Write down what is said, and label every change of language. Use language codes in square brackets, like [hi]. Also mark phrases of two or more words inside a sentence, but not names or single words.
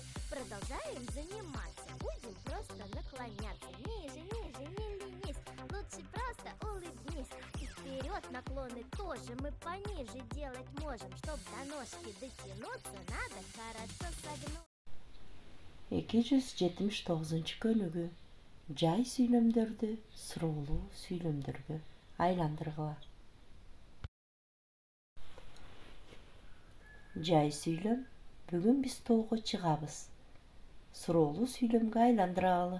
[ru] Продолжаем заниматься, будем просто наклоняться. Ниже, ниже, не ленись, лучше просто улыбнись. И вперед наклоны тоже мы пониже делать можем. Чтоб до ножки дотянуться, надо хорошо согнуть. [ky] 279 көнүгү. Жай сүйлөмдөрдү суроолуу сүйлөмдөргө айландыргыла. Жай сүйлөм. Бүгүн биз тоого чыгабыз. Суроолуу сүйлөмгө айландыралы.